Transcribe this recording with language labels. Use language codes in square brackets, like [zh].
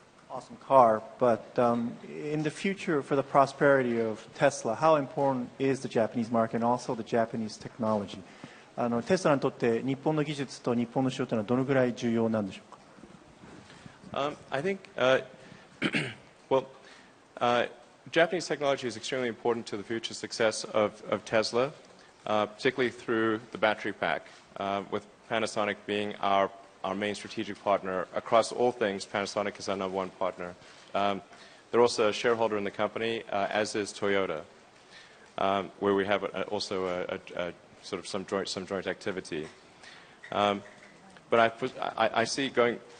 [en] Awesome car, but in the future, for the prosperity of Tesla, how important is the Japanese market and also the Japanese technology? [ja] テスラにとって日本の技術と日本の市場というのはどのぐらい重要なんでしょうか。 [en] I think, well, Japanese technology is extremely important to the future success of Tesla, particularly through the battery pack, with Panasonic being our main strategic partner. Across all things, Panasonic is our #1 partner. They're also a shareholder in the company, as is Toyota, where we have also a sort of some joint activity. But I see going